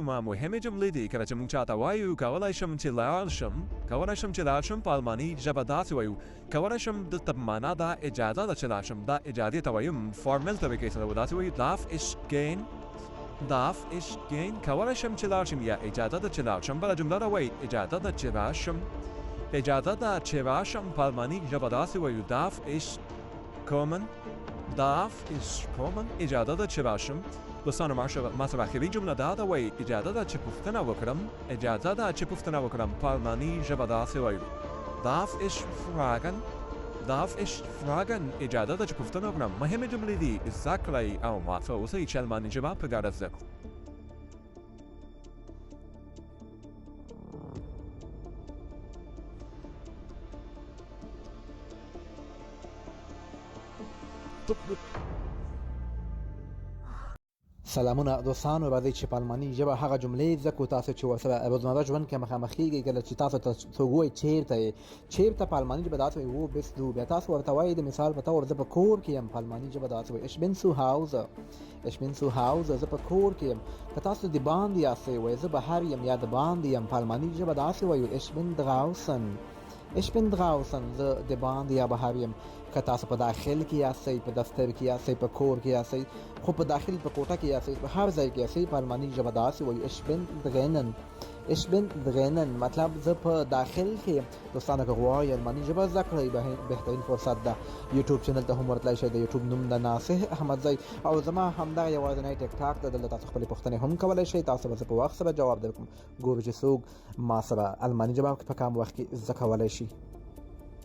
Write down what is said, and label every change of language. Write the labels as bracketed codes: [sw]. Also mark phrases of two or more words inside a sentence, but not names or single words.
[ps] مهمې جملې دي. کله چې موږ چاته وایو کولی شم چې لاړ شم، په الماني ژبه داسې وایو کولی شم. دلته په معنا دا اجازه ده چې لاړ شم. دا اجازې ته وایو فارمل طریقې سره داسې وایو [de] darf ich gehen. [ps] کولی شم چې لاړ شم یا اجازه ده چې لاړ شم. بله جمله را وایي اجازه ده چې راشم. په الماني ژبه داسې وایو [de] darf ich kommen. [ps] اجازه ده چې راشم. دوستانو ما سره آخري جمله دا ده وایي اجازه ده چې پوښتنه وکړم. په الماني ژبه داسې وایو [de] darf ich fragen. [ps] اجازه ده چې پوښتنه وکړم. مهمې جملې دي، زده کړئ او ما سره اوسئ چې الماني ژبه په ګډه زده کړو. سلامونه دوستانو، راځئ چې په الماني ژبه هغه جملې زده کړو تاسو چې ورسره روزمره ژوند کې مخامخ کېږئ. کله چې تاسو ته څوک وایي چیرته په الماني ژبه داسې وایي [de] wo bist du. [ps] بیا تاسو ورته وایي د مثال په طور زه په کور کې یم. په الماني ژبه داسې وایي [de] ich bin zu Hause. [ps] زه په کور کې یم. که تاسو د باندې یاستئ وایي زه بهر یم یا د باندې یم. په الماني ژبه داسې وایو [de] ich bin draußen. [ps] زه د باندې یا بهر یم. که تاسو په داخل کې یاستئ، په دفتر کې یاستئ، په کور کې یاستئ، خو په داخل په کوټه کې یاستئ، په هر ځای کې یاستئ، په الماني ژبه داسې وایو [de] ich bin drinnen. [ps] مطلب زه په داخل کې یم. دوستانو که غواړئ الماني ژبه زده کړئ بهترین فرصت ده یوټیوب چینل ته هم ورتلی شئ. د یوټیوب نوم ده ناصح احمدزی او زما همدغه یوازینی ټیک ټاک ده. دلته تاسو خپلې پوښتنې هم کولی شئ. تاسو به زه په وخت سره جواب درکړم. ګورو چې څوک ما سره الماني ژبه په کم وخت کې زده کولی شي.